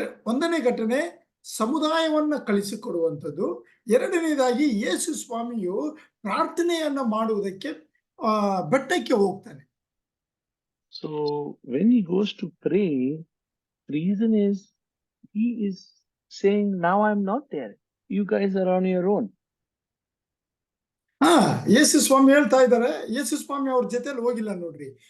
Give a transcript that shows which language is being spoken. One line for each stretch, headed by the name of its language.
Kannada: ಒಂದನೇ ಘಟನೆ ಸಮುದಾಯವನ್ನ ಕಳಿಸಿಕೊಡುವಂಥದ್ದು. ಎರಡನೇದಾಗಿ ಯೇಸು ಸ್ವಾಮಿಯು ಪ್ರಾರ್ಥನೆಯನ್ನ ಮಾಡುವುದಕ್ಕೆ ಬೆಟ್ಟಕ್ಕೆ ಹೋಗ್ತಾನೆ.
English: So when he goes to pray, the reason is he is saying, now I'm not there, you guys are on your own.
Kannada: ಯೇಸು ಸ್ವಾಮಿ ಹೇಳ್ತಾ ಇದ್ದಾರೆ, ಯೇಸು ಸ್ವಾಮಿ ಅವ್ರ ಜೊತೆಲಿ ಹೋಗಿಲ್ಲ ನೋಡ್ರಿ.